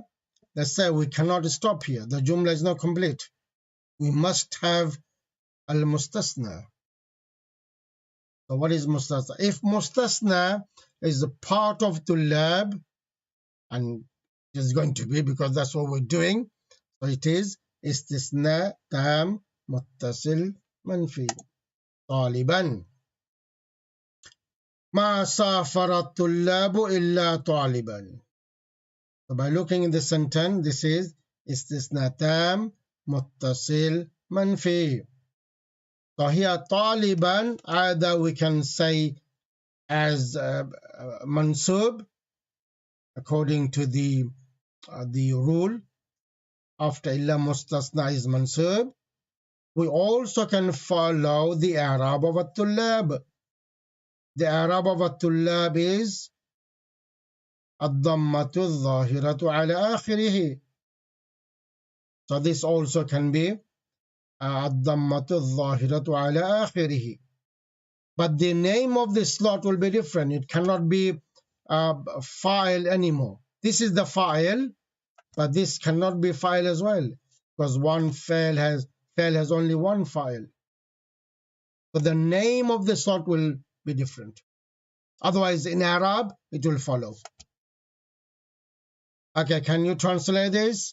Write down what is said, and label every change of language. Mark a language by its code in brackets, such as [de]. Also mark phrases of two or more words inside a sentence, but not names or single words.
[en] Let's say we cannot stop here. The jumla is not complete. We must have al-mustasna. So what is mustasna? If mustasna is a part of tullab, and it is going to be because that's what we're doing, so it is [ar] استثناء تام متصل منفي. طالبا ما سافر الطلاب إلا طالبا. [en] So by looking in the sentence, this is [ar] استثناء تام متصل منفي. [en] So here طالبا, either we can say as mansub according to the rule after [ar] إلا مستثنى [en] is mansub. We also can follow the i'rab of at-tullab. The i'rab of at-tullab is [ar] الضمة الظاهرة على آخره. [en] So this also can be [ar] الضمة الظاهرة على آخره. [en] But the name of the slot will be different. It cannot be file anymore. This is the file, but this cannot be file as well, because one file has only one file. So the name of the slot will be different. Otherwise, in Arab, it will follow. Okay, can you translate this?